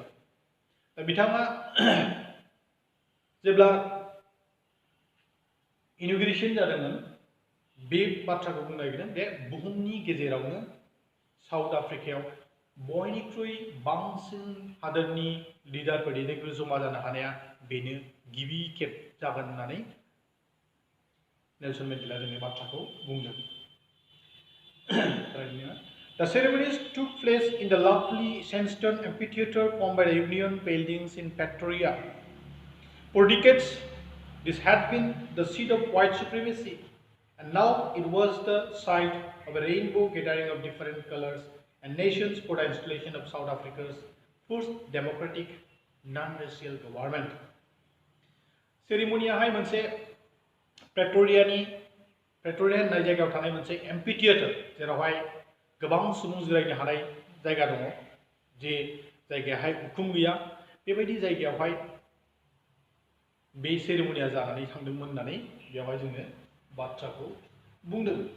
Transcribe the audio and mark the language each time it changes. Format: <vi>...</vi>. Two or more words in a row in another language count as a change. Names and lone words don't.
<brx>दा बिथाङा जेब्ला इनॉग्रेशन जादोंमोन बे बाथ्राखौ बुंनो नागिरदों बे बुहुमनि गेजेरावनो साउथ आफ्रिकायाव बयनिख्रुइ बांसिन हादोरनि लिडारफोर दैदेनगिरि जमा जानो हानाया बेनो गिबि खेब जागोन होननानै नेलसन मेन्डेला जोंनि बाथ्राखौ बुंदों।</brx> <en>The ceremonies took place in the lovely sandstone amphitheater formed by the Union buildings in Pretoria. For decades, this had been the seat of white supremacy, and now it was the site of a rainbow gathering of different colors and nations for the installation of South Africa's first democratic, non-racial government.</en> <brx>सेरेमनियाहाय मोनसे प्रेटोरिया होननाय जायगायाव थानाय मोनसे एम्फिथिएटर जेरावहाय गोबां सुबुं जिरायनो हानाय जायगा दङ जे जायगायाहाय उखुम गैया बेबायदि जायगायावहाय बे सेरेमनिया जानानै थांदोंमोन होननानै बेवहाय जोङो बाथ्राखौ बुंदों।</brx>